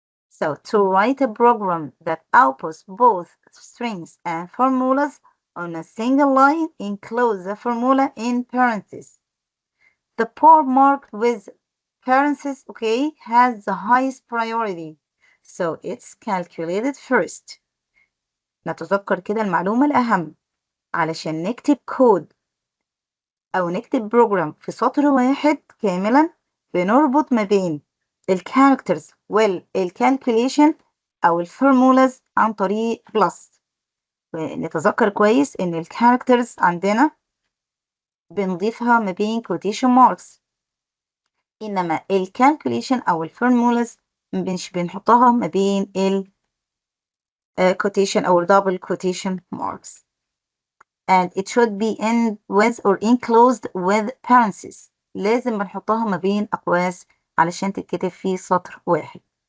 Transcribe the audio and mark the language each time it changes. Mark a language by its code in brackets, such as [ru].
[en] So to write a program that outputs both strings and formulas on a single line, enclose the formula in parentheses. The part marked with parentheses, okay, has the highest priority. So it's calculated first. [ar] نتذكر كده المعلومة الأهم. علشان نكتب كود أو نكتب بروجرام في سطر واحد كاملا بنربط ما بين الكاركترز والكالكوليشن أو الفورمولاز عن طريق بلس. نتذكر كويس إن الكاركترز عندنا بنضيفها ما بين quotation marks، إنما الكالكوليشن أو الفورمولاز مش بنحطها ما بين ال quotation أو double quotation marks. [en] And it should be end with or enclosed with parentheses. [ar] لازم بنحطها ما بين أقواس علشان تتكتب في سطر واحد.